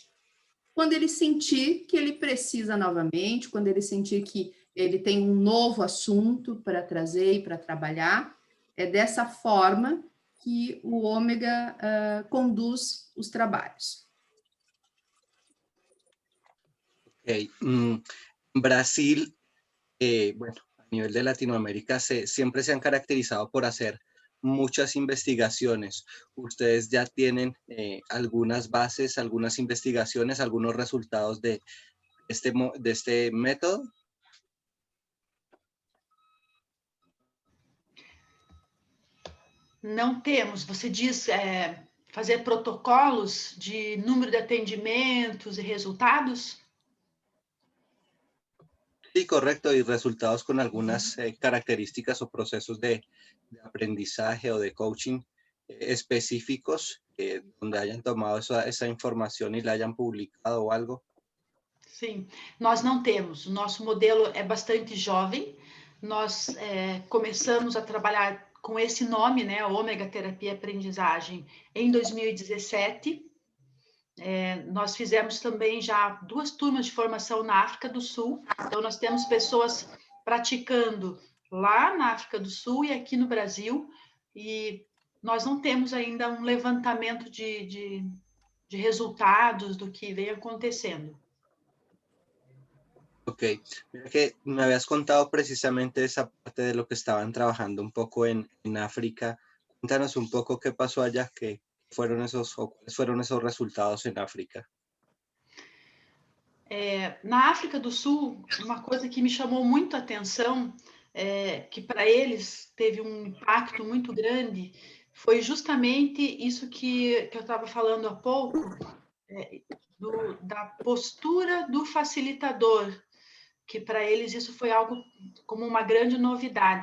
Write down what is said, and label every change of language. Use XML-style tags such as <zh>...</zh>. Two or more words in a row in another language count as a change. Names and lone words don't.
<pt>Quando ele sentir que ele precisa novamente, quando ele sentir que ele tem um novo assunto para trazer e para trabalhar, é dessa forma que o ômega conduz os trabalhos. Okay.</pt> <es>Brasil, bueno, a nivel de Latinoamérica siempre se han caracterizado por hacer muchas investigaciones. ¿Ustedes ya tienen algunas bases, algunas investigaciones, algunos resultados de este método?</es> <pt>Não temos. Você diz fazer protocolos de número de atendimentos e resultados?</pt> <es>Sí, correcto, y resultados con algunas características o procesos de aprendizaje o de coaching específicos donde hayan tomado esa información y la hayan publicado o algo.</es> <pt>Sim, nós não temos. O nosso modelo é bastante jovem. Nós começamos a trabalhar com esse nome, né, Ômega Terapia Aprendizagem, em 2017. Nós fizemos também já 2 turmas de formação na África do Sul. Então, nós temos pessoas praticando lá na África do Sul e aqui no Brasil. E nós não temos ainda um levantamento de resultados do que vem acontecendo.</pt> <es>Ok, mira que me habías contado precisamente esa parte de lo que estaban trabajando un poco en África. Cuéntanos un poco qué pasó allá, qué fueron cuáles fueron esos resultados en África.</es> <pt>Na África do Sul, uma coisa que me chamou muito a atenção, que para eles teve um impacto muito grande, foi justamente isso que eu estava falando há pouco, da postura do facilitador, que para eles isso foi algo como uma grande novidade.</pt>